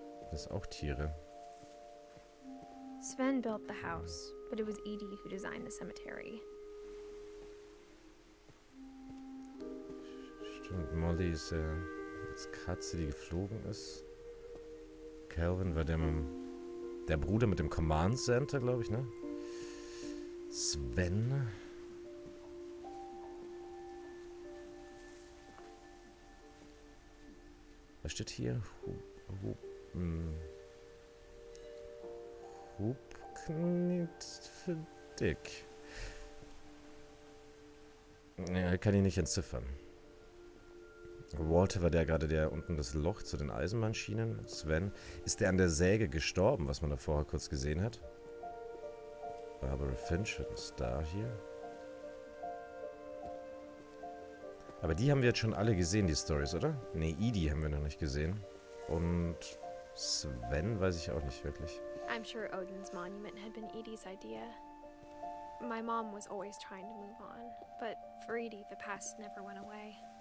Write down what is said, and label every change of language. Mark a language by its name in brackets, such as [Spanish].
[German] Das auch Tiere. [English] Sven built the house, but it was Edie who designed the cemetery. [German] Stimmt, Molly ist als Katze, die geflogen ist. Calvin war der Bruder mit dem Command Center, glaube ich, ne? Sven. Was steht hier? Hubknit für dick. Ja, kann ich nicht entziffern. Walter war der unten das Loch zu den Eisenbahnschienen. Sven, ist der an der Säge gestorben, was man da vorher kurz gesehen hat? Barbara Finch ist da hier. Aber die haben wir jetzt schon alle gesehen, die Stories, oder? Ne, Edie haben wir noch nicht gesehen. Und Sven weiß ich auch nicht wirklich. [English] I'm sure Odin's monument had been Edie's idea. My mom was always trying to move on, but for Edie, the past never went away.